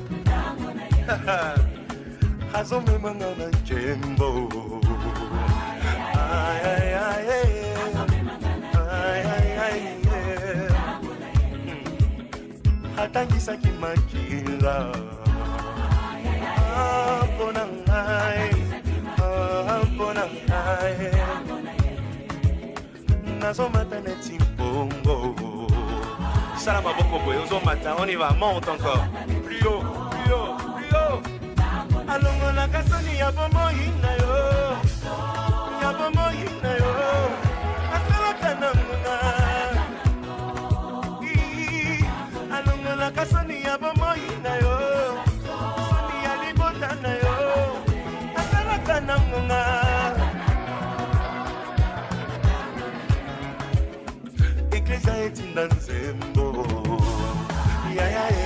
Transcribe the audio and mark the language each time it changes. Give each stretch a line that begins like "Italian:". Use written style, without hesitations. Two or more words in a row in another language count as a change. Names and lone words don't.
Lingala: hazome mangana jembo ay ay ay hatangisa kimakila pona ngai Nazomata netimpongo. Salama boko boy, ozomata,
French: on y va, monte encore. Plus haut, plus haut, plus haut.
Lingala: Alongo la kasoni ya bomo hina yo. Ya bomo hina yo. Asala kanamuna. Alongo la kasoni ya bomo hina yo. Soni ya libota na yo. Asala kanamuna. Iglesia etinda nzembo ya ya